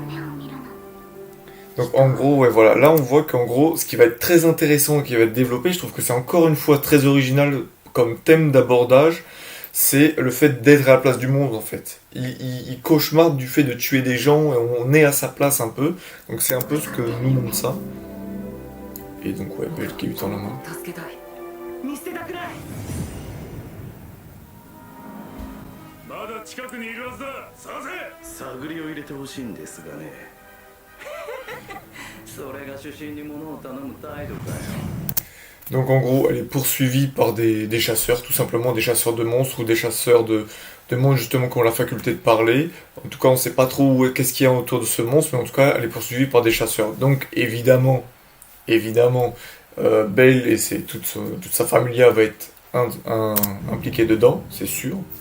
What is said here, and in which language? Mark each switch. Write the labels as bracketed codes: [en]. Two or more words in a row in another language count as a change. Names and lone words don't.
[fr] Donc en gros, ouais, voilà, là on voit qu'en gros, ce qui va être très intéressant et qui va être développé, je trouve que c'est encore une fois très original comme thème d'abordage, c'est le fait d'être à la place du monde en fait. Il cauchemarde du fait de tuer des gens et on est à sa place un peu, donc c'est un peu ce que nous montre ça. Et donc ouais, Belle qui lui tend la main. [ja] それが主審に物を頼む態度かよ。 [fr] Donc en gros, elle est poursuivie par des chasseurs, tout simplement des chasseurs de monstres ou des chasseurs de monstres justement qui ont la faculté de parler. En tout cas, on ne sait pas trop qu'est-ce qu'il y a autour de ce monstre, mais en tout cas, elle est poursuivie par des chasseurs. Donc évidemment, Bale et toute sa familia va être impliquée dedans, c'est sûr.